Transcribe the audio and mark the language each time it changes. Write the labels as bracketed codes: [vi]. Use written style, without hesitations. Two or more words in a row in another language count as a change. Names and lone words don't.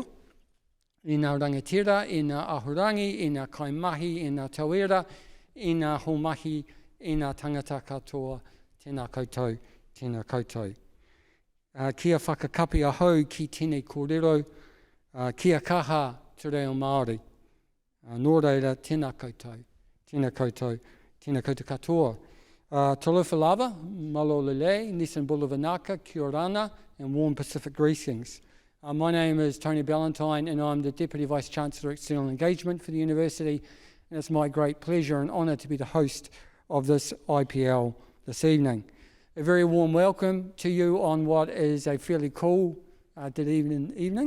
[mi] I ngā rangatira, I ngā ahurangi, I ngā kaimahi, I ngā tauira, I ngā homahi, I ngā tangata katoa, tēnā koutou, tēnā koutou. Kia whakakapi ahau ki tēnei kōrero, kia kaha te reo Māori. Nō reira, tēnā koutou, tēnā koutou, tēnā koutou katoa. [sm] Talofa lava, [to] malo lele, [fj] Nissan Bulavanaka, [rar] kia orana, [en] and warm Pacific greetings. My name is Tony Ballantyne and I'm the Deputy Vice-Chancellor External Engagement for the University, and it's my great pleasure and honour to be the host of this IPL this evening. A very warm welcome to you on what is a fairly cool evening.